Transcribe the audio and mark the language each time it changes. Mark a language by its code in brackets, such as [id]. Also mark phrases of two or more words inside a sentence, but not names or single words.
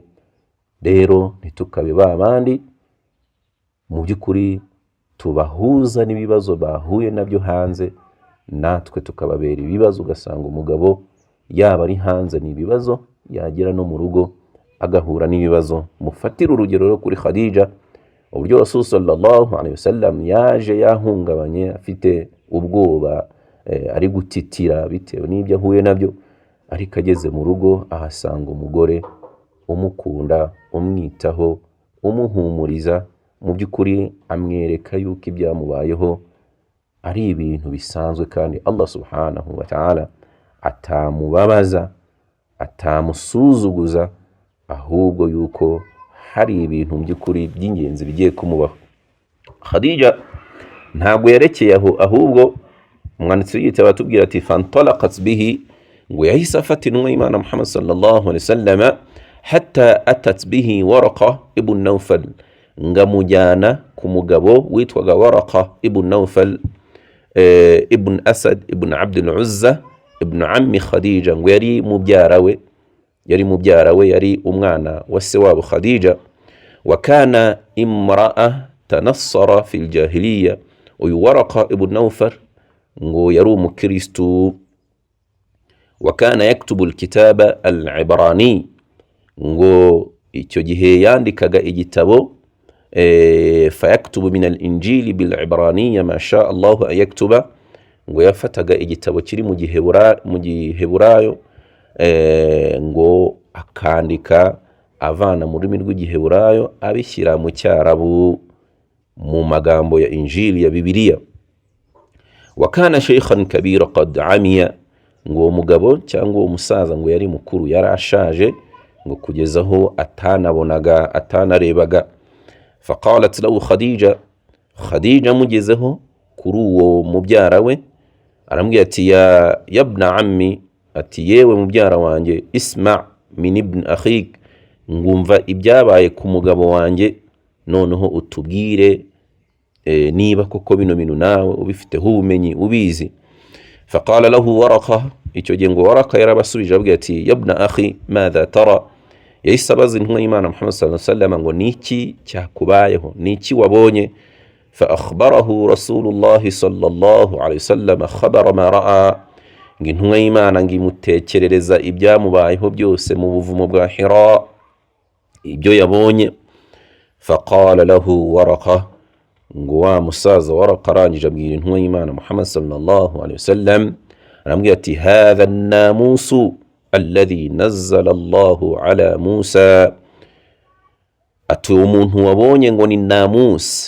[rw] Rero ntitukabe babandi mu by'ukuri tubahuza n'ibibazo bahuye nabyo hanze, natwe tukababera ibibazo. Ugasanga umugabo yaba ari hanze n'ibibazo, yagera no mu rugo agahura n'ibibazo. Mufatira urugero rero kuri Khadija, uburyo [ar] رسول صلى الله عليه وسلم [rw] yaje yahungabanye, afite ubwoba, ari gutitira bitewe n'ibyo ahuye nabyo, ariko ageze mu rugo ahasanga umugore umukunda, umwitaho, umuhumuriza, mu by'ukuri amwereka yuko ibyamubayeho ari ibintu bisanzwe kandi [ar] الله سبحانه وتعالى [rw] atamubabaza, atamusuzuguza, ahubwo yuko hari ibintu by'ukuri by'ingenzi bigiye kumubaho. Khadija ntabwo yarekeye aho, ahubwo umwanditsi w'igitabo atubwira ati [ar] فانطلقت به, [rw] ngo yahise afata intumwa y'Imana Muhammad [ar] صلى الله عليه وسلم حتى أتت به ورقة بن نوفل, [rw] ngamujyana ku mugabo witwaga Waraqa ibn Nawfal ibn Asad ibn Abd al-Uzza [ar] ابن عم [rw] Khadija, ngo yari mubyara we, yari umwana wa se wabo Khadija. [ar] وكانت امرأة تنصرت في الجاهلية, [rw] uyu Waraqa ibn Nawfal ngo yari umukristu. [ar] وكان يكتب الكتاب العبراني, [rw] ngo icyo gihe yandikaga igitabo [ar] فيكتب من الإنجيل بالعبرانية ما شاء الله أن يكتب, [rw] ngo yafataga igitabo kiri mu giheburayo ngo akandika avana mu rurimi rw'igiheburayo abishyira mu cyarabu mu magambo ya injili ya Bibiliya. [ar] وكان شيخا كبيرا قد عمي, [rw] ngo umugabo cyangwa umusaza ngo yari mukuru, yarashaje ngo kugezaho atanabonaga, atanarebaga. [ar] فقالت له خديجة [rw] mugezeho kuri uwo mubyara we arambwira ati [ar] يا ابن عم, [rw] ati yewe mubyara wanjye, [ar] اسمع من ابن أخيك, [rw] ngumva ibyabaye ku mugabo wanjye, noneho utubwire niba koko bino bintu nawe ubifiteho ubumenyi ubizi. [ar] فقال له ورقة, [rw] icyo gihe ngo Waraqa yarabasubije abwira ati [ar] يا ابن أخي ماذا ترى, [rw] yahise abaza intumwa y'Imana Muhammad [ar] صلى الله عليه وسلم [rw] ngo niki cyakubayeho, niki wabonye. [ar] فأخبره رسول الله صلى الله عليه وسلم خبر ما رأى, [rw] ngo intumwa y'Imana ngimutekerereza ibyamubayeho byose mu buvumo bwa Hira, ibyo yabonye. [ar] فقال له ورقة, [rw] ngo wa musaza Waraqa arangije abwira intumwa y'Imana Muhammad [ar] صلى الله عليه وسلم, arambwira ati هذا الناموس الذي نزل الله على موسى, [rw] ati umuntu wabonye ngo ni namus.